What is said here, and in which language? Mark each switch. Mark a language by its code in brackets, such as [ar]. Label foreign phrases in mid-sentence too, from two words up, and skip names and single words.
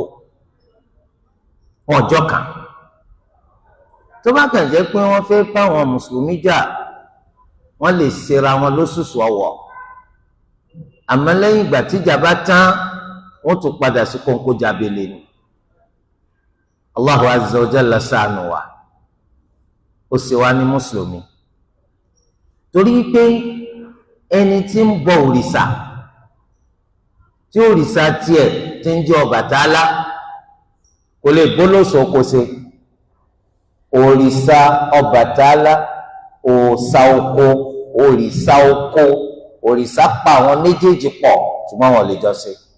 [yo] wọn ọjọ́ kan tó bá kàn jẹ́ pé wọ́n fẹ́ bá àwọn mùsùlùmí jà wọ́n lè ṣera wọn lóṣooṣù ọwọ́ àmọ́ lẹ́yìn ìgbà tíjà bá tán wọ́n tún padà sí kónkó jábélé ni [ar] الله عز وجل [yo] ṣàánú wa ó ṣe wá ní mùsùlùmí torí pé ẹni tí ń bọ òrìṣà tí òrìṣà tiẹ̀ ti ń jẹ́ Ọbàtálá kò lè bólóṣò kó ṣe òrìṣà Ọbàtálá òòṣà oko òrìṣà oko òrìṣà pa àwọn méjèèjì pọ̀ ṣùgbọ́n wọn lè jọ ṣe.